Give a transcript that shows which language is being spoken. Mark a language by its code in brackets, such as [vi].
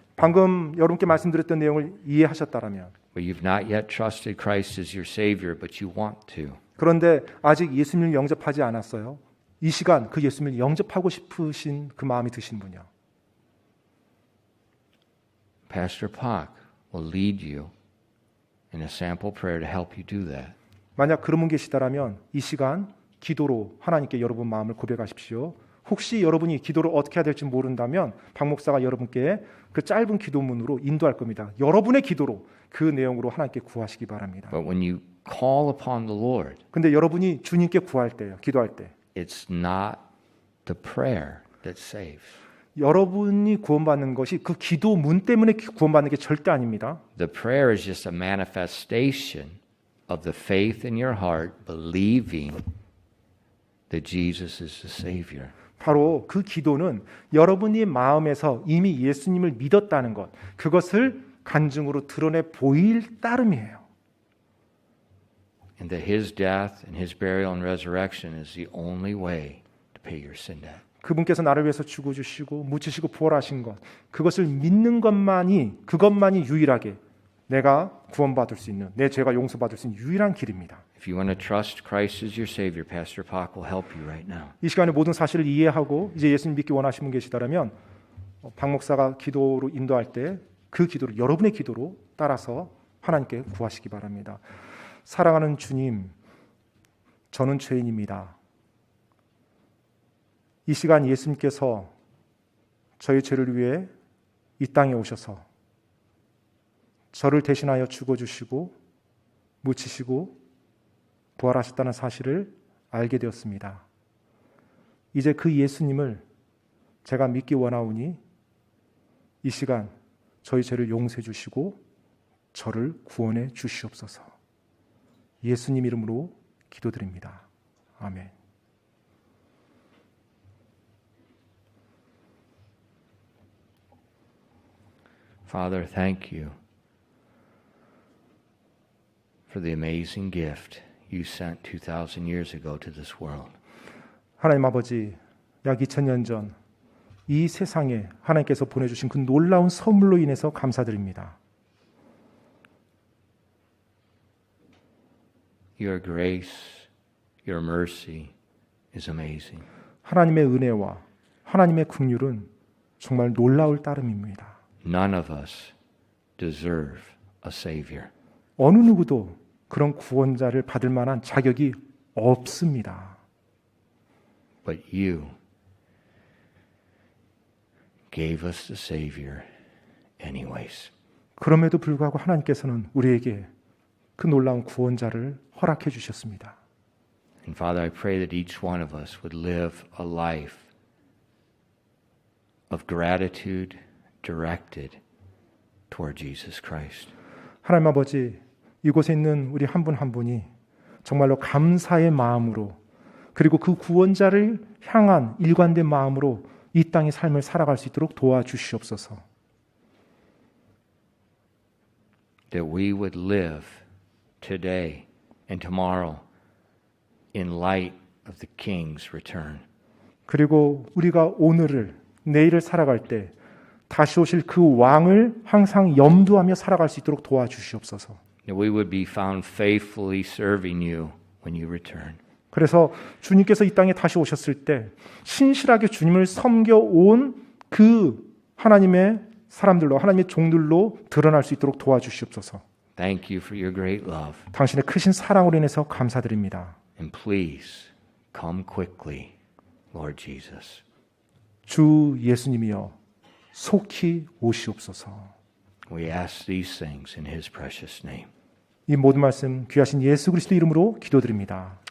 [ko] 방금 여러분께 말씀드렸던 내용을 이해하셨다라면, [en] but you've not yet trusted Christ as your Savior, but you want to, [ko] 그런데 아직 예수님을 영접하지 않았어요. 이 시간 그 예수님을 영접하고 싶으신 그 마음이 드신 분이요. [en] Pastor Pak will lead you in a sample prayer to help you do that. [ko] 만약 그런 분 계시다라면 이 시간 기도로 하나님께 여러분 마음을 고백하십시오. 혹시 여러분이 기도를 어떻게 해야 될지 모른다면 박 목사가 여러분께 그 짧은 기도문으로 인도할 겁니다. 여러분의 기도로 그 내용으로 하나님께 구하시기 바랍니다. [en] But when you call upon the Lord, [ko] 근데 여러분이 주님께 구할 때요, 기도할 때 [en] it's not the prayer that saves. [ko] 여러분이 구원받는 것이 그 기도문 때문에 구원받는 게 절대 아닙니다. [en] The prayer is just a manifestation of the faith in your heart, believing that Jesus is the Savior. [ko] 바로 그 기도는 여러분이 마음에서 이미 예수님을 믿었다는 것, 그것을 간증으로 드러내 보일 따름이에요. [en] And that His death and His burial and resurrection is the only way to pay your sin debt. [ko] 그분께서 나를 위해서 죽어주시고 묻히시고 부활하신 것, 그것을 믿는 그것만이 유일하게 내가 구원받을 수 있는, 내 죄가 용서받을 수 있는 유일한 길입니다. [en] If you want to trust Christ as your Savior, Pastor Pak will help you right now. [ko] 이 시간에 모든 사실을 이해하고 이제 예수님 믿기 원하시는 분 계시다면 박 목사가 기도로 인도할 때 그 기도를 여러분의 기도로 따라서 하나님께 구하시기 바랍니다. 사랑하는 주님, 저는 죄인입니다. 이 시간 예수님께서 저의 죄를 위해 이 땅에 오셔서 저를 대신하여 죽어주시고 묻히시고 부활하셨다는 사실을 알게 되었습니다. 이제 그 예수님을 제가 믿기 원하오니 이 시간 저희 죄를 용서해 주시고 저를 구원해 주시옵소서. 예수님 이름으로 기도드립니다. 아멘. [en] Father, thank you for the amazing gift you sent 2,000 years ago to this world. [ko] 하나님 아버지, 약 2000년 전 이 세상에 하나님께서 보내주신 그 놀라운 선물로 인해서 감사드립니다. [en] Your grace, your mercy is amazing. [ko] 하나님의 은혜와 하나님의 긍휼은 정말 놀라울 따름입니다. [en] None of us deserve a Savior. [ko] 어느 누구도 그런 구원자를 받을 만한 자격이 없습니다. [en] But you gave us the Savior anyways. [ko] 그럼에도 불구하고 하나님께서는 우리에게 그 놀라운 구원자를 허락해 주셨습니다. [en] And Father, I pray that each one of us would live a life of gratitude directed toward Jesus Christ. [ko] 하나님 아버지, 이곳에 있는 우리 한 분 한 분이 정말로 감사의 마음으로 그리고 그 구원자를 향한 일관된 마음으로 이 땅의 삶을 살아갈 수 있도록 도와주시옵소서. [en] That we would live today and tomorrow in light of the King's return. [ko] 그리고 우리가 오늘을, 내일을 살아갈 때 다시 오실 그 왕을 항상 염두하며 살아갈 수 있도록 도와주시옵소서. [en] That we would be found faithfully serving you when you return. [ko] 그래서 주님께서 이 땅에 다시 오셨을 때 신실하게 주님을 섬겨온 그 하나님의 사람들로, 하나님의 종들로 드러날 수 있도록 도와주시옵소서. [en] Thank you for your great love. [ko] 당신의 크신 사랑으로 인해서 감사드립니다. [en] And please come quickly, Lord Jesus. [ko] 주 예수님이여 속히 오시옵소서. [en] We ask these things in His precious name. [ko] 이 모든 말씀 귀하신 예수 그리스도 이름으로 기도드립니다.